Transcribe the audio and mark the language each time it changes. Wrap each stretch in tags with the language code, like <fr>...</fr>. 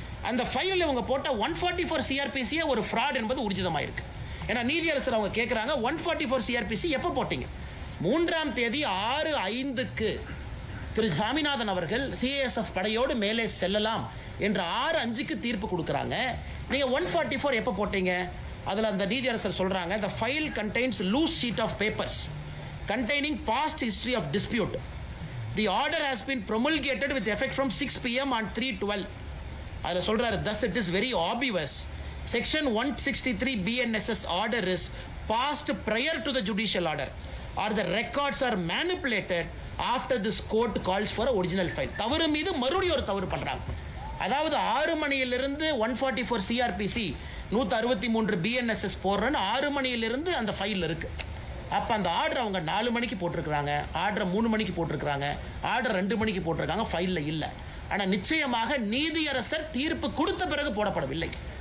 <ta>அந்த ஃபைலில் இவங்க போட்ட 144 சிஆர்பிசியே ஒரு ஃப்ராட் என்பது ஊர்ஜிதமாயிருக்கு. ஏன்னா நீதியரசர் அவங்க கேட்குறாங்க, 144 சிஆர்பிசி எப்போ போட்டீங்க? 3ஆம் தேதி 6:05க்கு திரு சாமிநாதன் அவர்கள் சிஐஎஸ்எஃப் படையோடு மேலே செல்லலாம் என்று 6:05க்கு தீர்ப்பு கொடுக்குறாங்க. நீங்க 144 எப்போ போட்டீங்க? அதில் அந்த நீதியரசர் சொல்றாங்க,</ta> <en>the file contains loose sheet of papers containing past history of dispute. The order has been promulgated with effect from 6 PM on 3/12.</en> <ta>அதில் சொல்றாரு,</ta> <en>thus it is very obvious section 163 BNSS order is passed prior to the judicial order or the records are manipulated after this court calls for original file.</en> <ta>தவறு மீது மறுபடியும் ஒரு தவறு பண்றாங்க. அதாவது 6 மணியிலிருந்து 144 சிஆர்பிசி 163 BNSS போடுறேன்னு 6 மணியிலிருந்து அந்த ஃபைல் இருக்கு. அப்ப அந்த ஆர்டர் அவங்க 4 மணிக்கு போட்டிருக்கிறாங்க, ஆர்டர் 3 மணிக்கு போட்டிருக்கிறாங்க, ஆர்டர் 2 மணிக்கு போட்டிருக்காங்க, ஃபைல்ல இல்ல. ஆனா நிச்சயமாக நீதியரசர் தீர்ப்பு கொடுத்த பிறகு போடப்படவில்லை.</ta>